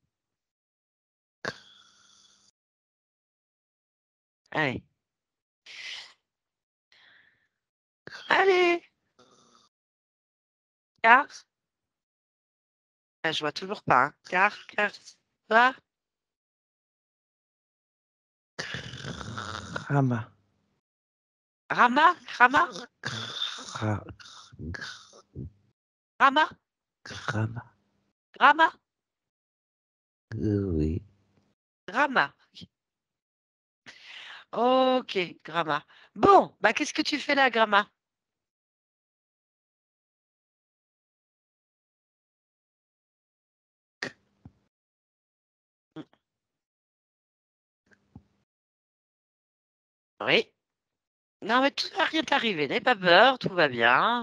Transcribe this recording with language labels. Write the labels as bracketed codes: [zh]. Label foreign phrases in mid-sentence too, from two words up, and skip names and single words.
[fr] Allez. Allez. Car. Ah, je vois toujours pas. Hein. Car. Quoi? Rama. Rama? Rama? Ra- Rama? Rama. Rama? Oui. Rama. Ok, Gramma. Bon, bah qu'est-ce que tu fais là, Gramma? Oui. Non, mais tout va rien t'arriver. N'aie pas peur, tout va bien.